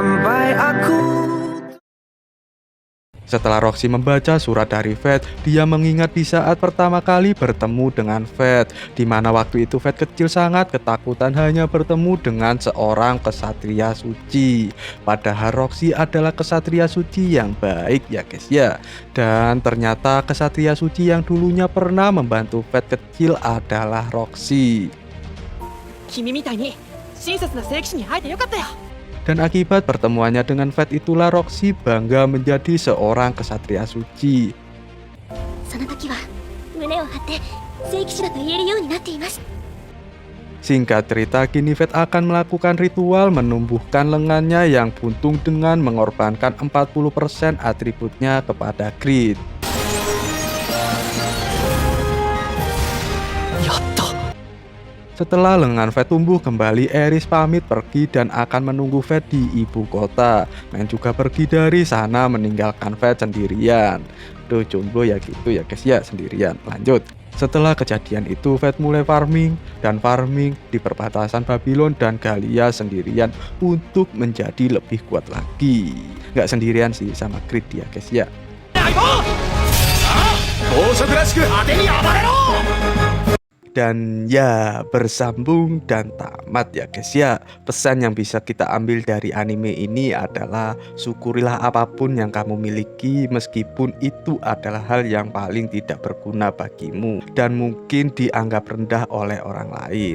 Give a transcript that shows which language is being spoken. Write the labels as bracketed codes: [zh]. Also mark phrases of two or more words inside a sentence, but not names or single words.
[id] Setelah Roxy membaca surat dari Fate, dia mengingat di saat pertama kali bertemu dengan Fate, di mana waktu itu Fate kecil sangat ketakutan hanya bertemu dengan seorang kesatria suci. Padahal Roxy adalah kesatria suci yang baik ya guys ya. Dan ternyata kesatria suci yang dulunya pernah membantu Fate kecil adalah Roxy. [ja] 君みたいに親切な聖騎士に会えてよかったよ。 [id] Dan akibat pertemuannya dengan Fate itulah Roxy bangga menjadi seorang kesatria suci. [ja] その時は胸を張って聖騎士だと言えるようになっています。 [id] Singkat cerita, kini Fate akan melakukan ritual menumbuhkan lengannya yang buntung dengan mengorbankan 40% atributnya kepada Creed. [ja] やった。 [id] Setelah lengan Fate tumbuh kembali, Eris pamit pergi dan akan menunggu Fate di ibu kota. Men juga pergi dari sana meninggalkan Fate sendirian. Tuh jomblo ya gitu ya guys ya, sendirian. Lanjut. Setelah kejadian itu, Fate mulai farming di perbatasan Babylon dan Galia sendirian untuk menjadi lebih kuat lagi. Nggak sendirian sih, sama Creed ya guys ya. [ja] 宝飾らしく派手に暴れろ。 [id] Dan ya, bersambung dan tamat ya guys ya. Pesan yang bisa kita ambil dari anime ini adalah syukurilah apapun yang kamu miliki, meskipun itu adalah hal yang paling tidak berguna bagimu dan mungkin dianggap rendah oleh orang lain.